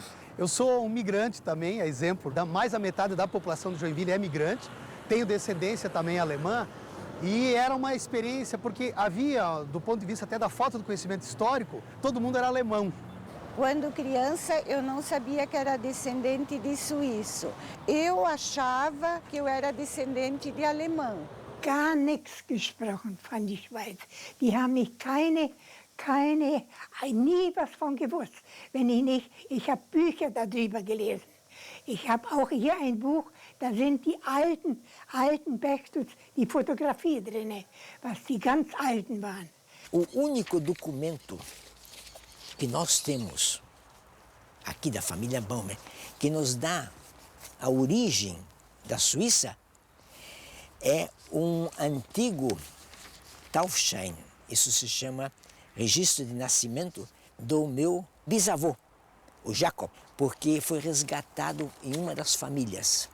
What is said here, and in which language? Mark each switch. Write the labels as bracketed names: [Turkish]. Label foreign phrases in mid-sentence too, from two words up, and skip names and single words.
[Portuguese] Eu sou um migrante também, é exemplo, mais da metade da população de Joinville é migrante, tenho descendência também alemã e era uma experiência porque havia, do ponto de vista até da falta do conhecimento histórico, todo mundo era alemão. Quando criança, eu não sabia que era descendente de suíço. Eu achava que eu era descendente de alemão. [German] Gar nichts gesprochen von der Schweiz. Die haben mich nie was von gewusst. Wenn ich habe Bücher darüber gelesen. Ich habe auch hier ein Buch, da sind die alten Bergstutz, die Fotografie drin, was die ganz alten waren. [Portuguese] O único documento que nós temos aqui da família Baumer, que nos dá a origem da Suíça, é um antigo Taufschein. Isso se chama registro de nascimento do meu bisavô, o Jacob, porque foi resgatado em uma das famílias.